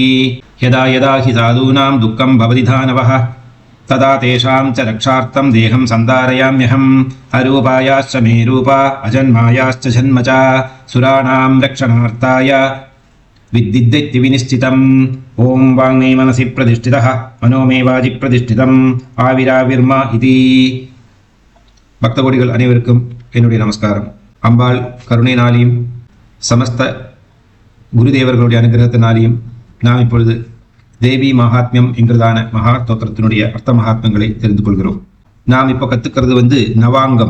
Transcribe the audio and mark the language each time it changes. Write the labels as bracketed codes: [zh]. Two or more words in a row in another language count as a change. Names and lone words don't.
[sa] यदा यदा हि साधूनां दुःखं भवति दानवः तदा तेषां च रक्षार्थं देहं सन्धारयाम्यहम्. अरूपायाश्च मे रूपा अजन्मायाश्च जन्म च सुराणां रक्षणार्थाय विद्दिद्दैत्य विनिश्चितम्. ओं वाङ्मे मनसि प्रतिष्ठितः मनो मे वाजि प्रतिष्ठितम् आविराविर्म इति. [ta] பக்தகோடிகள் அனைவருக்கும் என்னுடைய நமஸ்காரம். அம்பாள் கருணையினாலையும் சமஸ்த குருதேவர்களுடைய அனுகிரகத்தினாலையும் நாம் இப்பொழுது தேவி மகாத்மியம் என்கிறதான மகா ஸ்தோத்திரத்தினுடைய அர்த்த மகாத்மங்களை தெரிந்து கொள்கிறோம். நாம் இப்போ கற்றுக்கிறது நவாங்கம்.